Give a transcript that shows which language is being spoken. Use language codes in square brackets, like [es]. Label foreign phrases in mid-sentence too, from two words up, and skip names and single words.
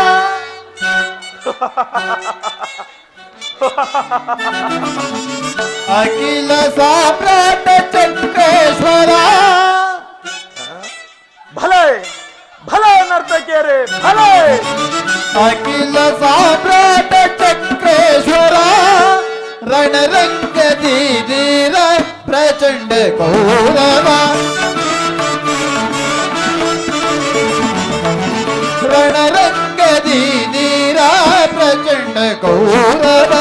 [sa] अखिल सम्राट चक्रेश्वरा. [kn] ಭಲೆ ಭಲೆ ನರ್ತಕಿಯರೇ ಭಲೆ. [sa] अखिल सम्राट चक्रेश्वरा, रणरंग धीर प्रचंड कौरवा, रणरंग धीर प्रचंड कौरवा.